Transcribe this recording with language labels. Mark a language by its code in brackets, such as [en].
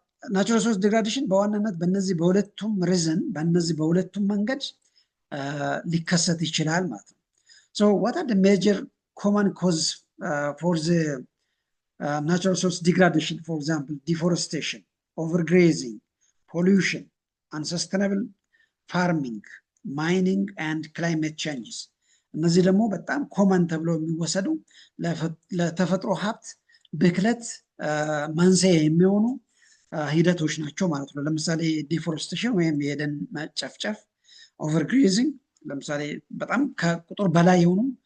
[am] ናቹራል ሪሶርስ ዲግራዴሽን በዋናነት በእነዚህ በሁለቱም ሪዝን በእነዚህ በሁለቱም መንገድ ሊከሰት ይችላል ማለት ነው። ሶ [en] what are the major common causes for the natural resource degradation? For example, deforestation, overgrazing, pollution, unsustainable farming, mining and climate changes. [am] እነዚህ ደግሞ በጣም ኮመን ተብለው የሚወሰዱ ለተፈጥሮ ሀብት ብክለት መንስኤ የሚሆኑ ሂደቶች ናቸው ማለት ነው። ለምሳሌ ዲፎሬስቴሽን ወይም የደን መጨፍጨፍ፣ ኦቨርግሬዚንግ ለምሳሌ በጣም ከቁጥር በላይ የሆኑ